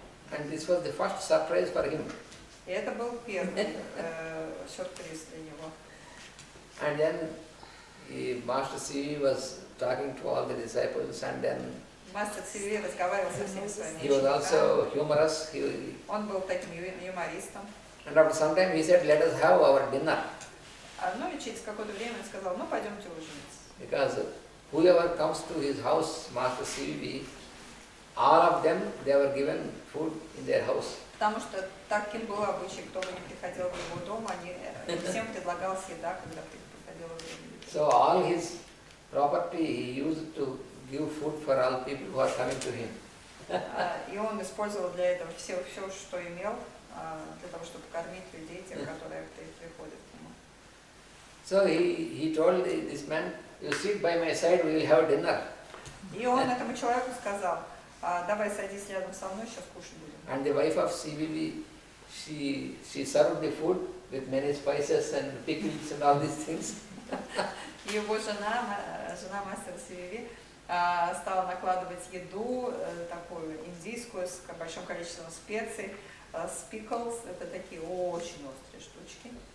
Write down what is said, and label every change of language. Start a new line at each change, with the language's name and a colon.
English: And this was the first surprise for him.
Russian: И это был первый сюрприз для него.
English: And then Master CVV was talking to all the disciples, and then
Russian: Мастер CVV разговаривал со всеми своими
English: he was
Russian: учениками.
English: also humorous.
Russian: Он был таким юмористом.
English: And after some time he said, let us have our dinner.
Russian: Ну и через какое-то время он сказал, ну пойдемте ужинать.
English: Because whoever comes to his house, Master CVV, all of them, they were given food in their house.
Russian: Потому что таким был обычай, кто бы ни приходил в его дом, всем предлагалась еда, когда приходило время.
English: So all his property he used to give food for all people who are coming to him.
Russian: И он использовал для этого все, что имел, для того, чтобы кормить людей, тех, которые приходят к нему.
English: So he told this man, you sit by my side, we will have dinner.
Russian: И он этому человеку сказал, давай садись рядом со мной, сейчас кушать будем.
English: And the wife of CVV, she served the food with many spices and pickles and all these things.
Russian: Его жена мастера CVV, стала накладывать еду такую индийскую с большим количеством специй, pickles, это такие очень острые штучки.